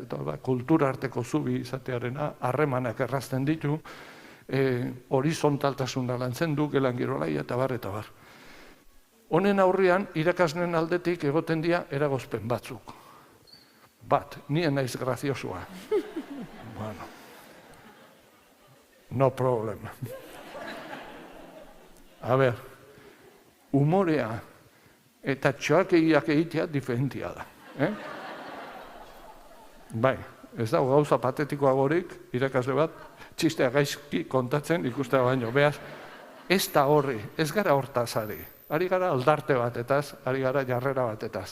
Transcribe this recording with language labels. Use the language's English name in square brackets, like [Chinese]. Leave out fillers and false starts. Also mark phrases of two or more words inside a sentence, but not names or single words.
[Basque] Eta kultura arteko zubi izatearena, harremanak errazten ditu, horizontaltasuna lantzen du, gelan girolaia, eta bar, eta bar. Honen aurrean, irakasleen aldetik egoten dira eragozpen batzuk. Bat, nien naiz graziosua. [English] No problem. [Spanish] A ber, [Basque] umorea eta txoakeiak egitea diferentia da. Bai, ez dago gauza patetikoagorik, irakasle bat, txistea gaizki kontatzen ikustea baino. Beaz, ez da horri, ez gara hortaz ari. Ari gara aldarte batetaz, ari gara jarrera batetaz.